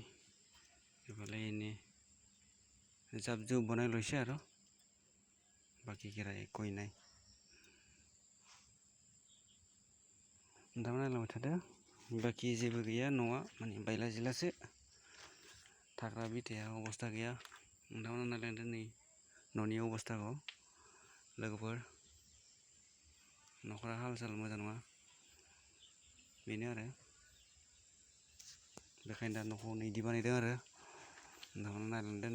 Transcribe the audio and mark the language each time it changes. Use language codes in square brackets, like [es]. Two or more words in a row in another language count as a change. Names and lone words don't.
[as] এইফালে এনে জাপ জোপ বনাই লৈছে আৰু বাকী কেইটা একোৱেই নাই। [brx] नोंथांमोना नायलांबाय थादो। बाखि जेबो गैया, न'आ माने बायला जिलासो, थाग्रा बिथाया अबस्था गैया। नोंथांमोना नायलांदो नै न'नि अबस्थाखौ लोगोफोर। न'खरा हाल साल मोजां नङा, बेनो आरो बेखायनो दा न'खौ नैदि बानायदों आरो नोंथांमोना नायलांदो।